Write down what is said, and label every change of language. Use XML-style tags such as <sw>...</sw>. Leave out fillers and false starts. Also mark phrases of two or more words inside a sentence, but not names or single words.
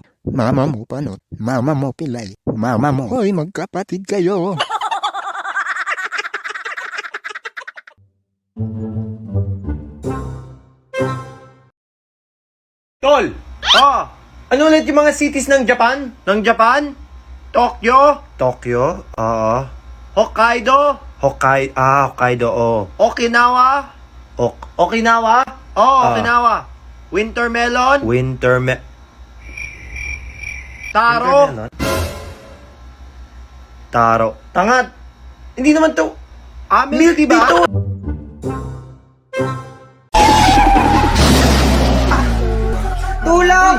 <tl>Mama mo panot. Mama mo pilay. Mama mo. Hoy, magkapatid kayo. Tol! Ano ulit yung mga cities ng Japan? Ng Japan? Tokyo? Tokyo? Oo. Hokkaido? Hokkaido, oo. Okinawa? Okinawa? Oo, Okinawa. Wintermelon? Taro? Taro. Tangat! Hindi naman to. Milk tea ba? Tulong!</tl>